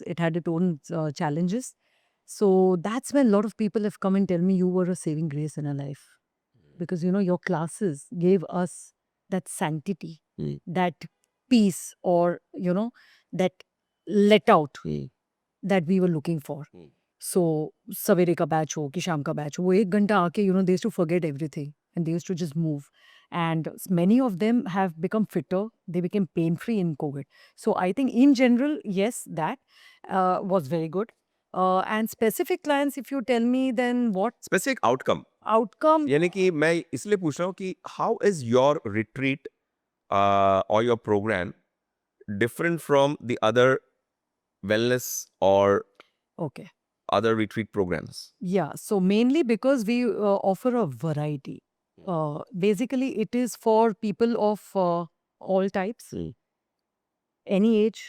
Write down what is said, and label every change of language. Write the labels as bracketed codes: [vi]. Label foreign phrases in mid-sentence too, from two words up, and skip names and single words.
[en] It had its own challenges. So that's when a lot of people have come and tell me you were a saving grace in our life. Because, your classes gave us that sanctity, that peace, or, that let out that we were looking for. So, [hi] सवेरे का बैच हो, कि शाम का बैच हो, वो एक घंटा आके, [en] they used to forget everything and they used to just move. And many of them have become fitter. They became pain-free in COVID. So, I think in general, yes, that was very good. And specific clients, if you tell me, then what Specific outcome. outcome? [hi] यानी कि मैं इसलिए पूछ रहा हूँ कि [en] how is your retreat or your program different from the other wellness or Okay. other retreat programs? Yeah. So mainly because we offer a variety. Basically, it is for people of all types, any age.